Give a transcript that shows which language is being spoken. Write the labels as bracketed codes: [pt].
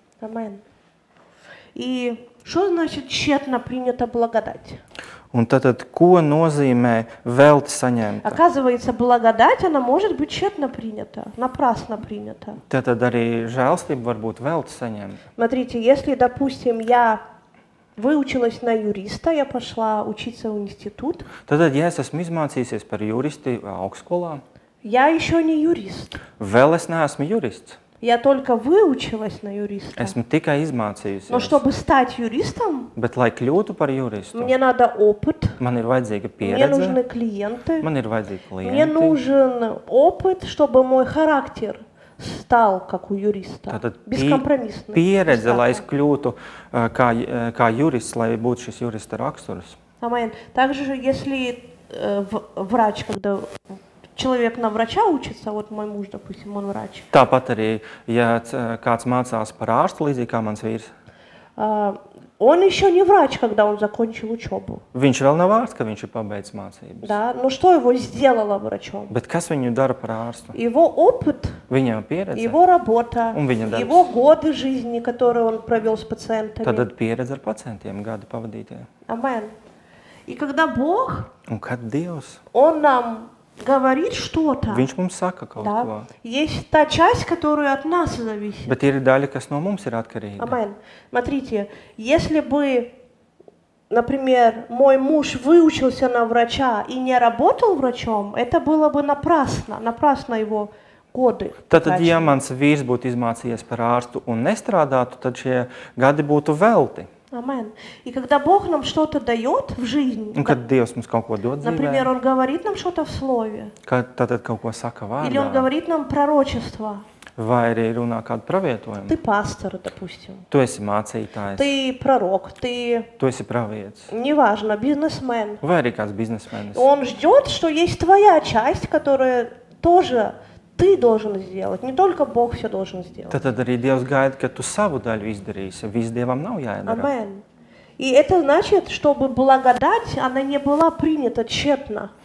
[lv] Amen. [ru] И что значит тщетно принята благодать? [lv] Un tātad, ko nozīmē velti saņemta? [ru] Оказывается, благодать, она может быть тщетно принята, напрасно принята. [lv] Tātad arī žēlastība var būt velti saņemta. [ru] Смотрите, если, допустим, я выучилась на юриста, я пошла учиться в институт. [lv] Tātad, ja es esmu izmācījusies par juristi augstskolā, [ru] я еще не юрист. [lv] Vēl es neesmu jurists. [ru] Я только выучилась на юриста. [lv] Esmu tikai izmācījusies. [ru] Но чтобы стать юристом, [lv] Bet, lai kļūtu par juristu, [ru] мне надо опыт, [lv] man ir vajadzīga [ru] мне [lv] pieredze, [ru] нужны клиенты, [lv] man ir vajadzīgi [ru] мне [lv] klienti. [ru] нужен опыт, чтобы мой характер стал как у юриста. [lv] Tātad [ru] Бескомпромиссный. [lv] pieredze, lai es kļūtu kā jurists, lai būtu šis jurista raksturs. Amen. [ru] Также, если врач, когда человек на врача учится, вот мой муж, допустим, он врач. [lv] Tāpat arī, ja kāds mācās par ārstu, līdzīgi kā mans vīrs, [ru] он еще не врач, когда он закончил учебу. [lv] viņš vēl nav ārsts, ka viņš ir pabeidzis mācības. [ru] Да, но что его сделало врачом? [lv] Bet kas viņu dara par ārstu? [ru] Его опыт, [lv] Viņa pieredze, [ru] его работа, [lv] un viņa darbs. [ru] его годы жизни, которые он провел с пациентами. [lv] Tad pieredze ar pacientiem, gadi pavadītie. [ru] Amen. И когда Бог, [lv] Un kad Dievs, [ru] Он нам говорит что-то, [lv] viņš mums saka kaut [ru] да, [lv] ko, [ru] есть та часть, которая от нас зависит. [lv] bet ir daļa, kas no mums ir atkarīga. Amen. [ru] Смотрите, если бы, например, мой муж выучился на врача и не работал врачом, это было бы напрасно его годы. [lv] Tātad, ja mans vīrs būtu izmācījies par ārstu un nestrādātu, tad šie gadi būtu velti. Amen. [ru] И когда Бог нам что-то дает в жизни, [lv] Un kad Dievs mums kaut ko dod [ru] например, [lv] dzīvē, [ru] Он говорит нам что-то в Слове, [lv] kad tātad kaut ko saka [ru] или Он [lv] vārdā, [ru] говорит нам пророчество. [lv] vai arī runā kādu pravietojumu. [ru] Ты пастор, допустим, [lv] Tu esi mācītājs, [ru] ты пророк, ты, [lv] tu esi pravietis, [ru] неважно, бизнесмен. [lv] vai arī kāds biznesmenis. [ru] Он ждет, что есть твоя часть, которая тоже ты должен сделать, не только Бог все должен сделать. [lv] Tad arī Dievs gaida, ka tu savu daļu izdarīsi. Viss Dievam nav jāiedara. Amen. [ru] И это значит, чтобы благодать, она не была принята тщетно.